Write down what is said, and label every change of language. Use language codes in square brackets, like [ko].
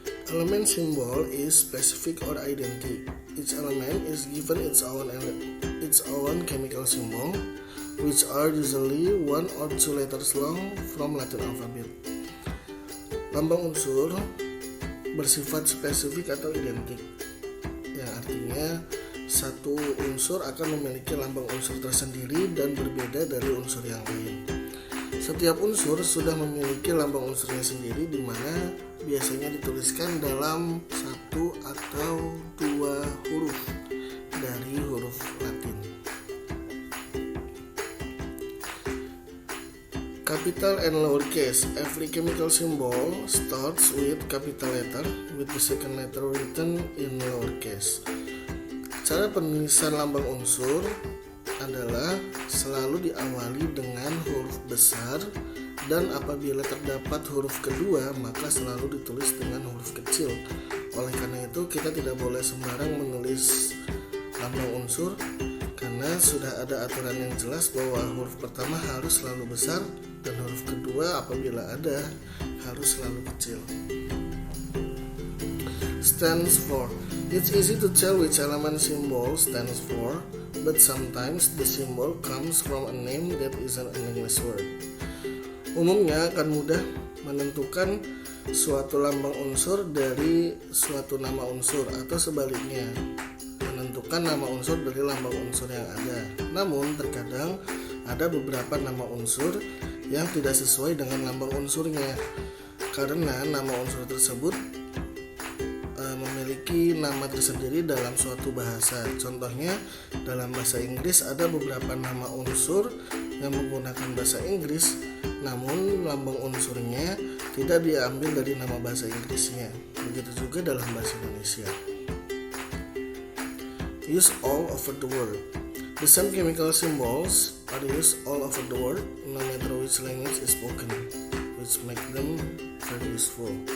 [en] Element symbol is specific or identity. Each element is given its own chemical symbol, which are usually 1 or 2 letters long from Latin alphabet. [id] Lambang unsur bersifat spesifik atau identik, yang artinya satu unsur akan memiliki lambang unsur tersendiri dan berbeda dari unsur yang lain. Setiap unsur sudah memiliki lambang unsurnya sendiri, di mana biasanya dituliskan dalam 1 atau 2 huruf dari huruf Latin. [en] Capital and lowercase. Every chemical symbol starts with capital letter with the second letter written in lowercase. [id] Cara penulisan lambang unsur adalah selalu diawali dengan huruf besar, dan apabila terdapat huruf kedua maka selalu ditulis dengan huruf kecil. Oleh karena itu kita tidak boleh sembarang menulis lambang unsur, karena sudah ada aturan yang jelas bahwa huruf pertama harus selalu besar dan huruf kedua apabila ada harus selalu kecil. [en] Stands for. It's easy to tell which element symbol stands for, but sometimes the symbol comes from a name that isn't an English word. [id] Umumnya akan mudah menentukan suatu lambang unsur dari suatu nama unsur, atau sebaliknya menentukan nama unsur dari lambang unsur yang ada. Namun terkadang ada beberapa nama unsur yang tidak sesuai dengan lambang unsurnya, karena nama unsur tersebut memiliki nama tersendiri dalam suatu bahasa. Contohnya, dalam bahasa Inggris ada beberapa nama unsur yang menggunakan bahasa Inggris, namun lambang unsurnya tidak diambil dari nama bahasa Inggrisnya. Begitu juga dalam bahasa Indonesia. [en] Used all over the world. The same chemical symbols are used all over the world, no matter which language is spoken, which make them very useful.